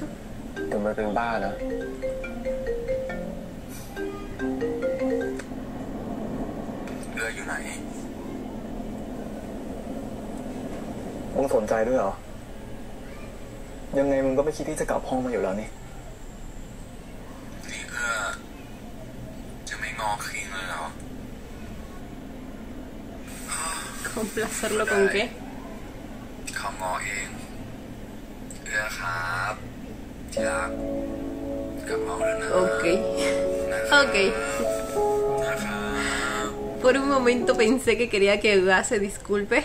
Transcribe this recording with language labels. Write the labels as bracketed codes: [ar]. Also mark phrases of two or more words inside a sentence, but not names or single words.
[th] แต่มันเป็นบ้านะเรืออยู่ไหนมึงสนใจด้วยเหรอยังไงมึงก็ไม่คิดที่จะกลับห้องมาอยู่แล้วนี่เพื่อจะไม่งอคิงเลยเหรอ [es] ¿Complacerlo con qué? [th] เขางอเองเรือครับที่รักกลับห้องแล้วนะ [es] Ok. Ok. Por un momento pensé que quería que Ega se disculpe.